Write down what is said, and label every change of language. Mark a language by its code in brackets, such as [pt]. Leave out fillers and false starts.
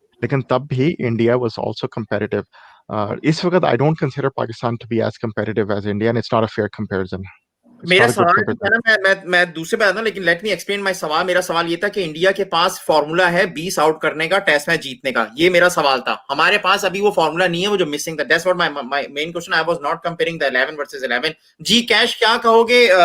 [hi] लेकिन तब भी इंडिया [en] was also competitive. [hi] इस वक्त [en] I don't consider Pakistan to be as competitive as India and it's not a fair comparison. [hi] मेरा सवाल है ना, मैं दूसरे पे आता हूं, लेकिन [en] let me explain my [hi] सवाल. मेरा सवाल ये था कि इंडिया के पास फॉर्मूला है 20 आउट करने का, टेस्ट मैच जीतने का. ये मेरा सवाल था. हमारे पास अभी वो फॉर्मूला नहीं है, वो जो मिसिंग था. [en] That's what my main question. I was not comparing the 11 versus 11. जी कैश, [hi] क्या कहोगे?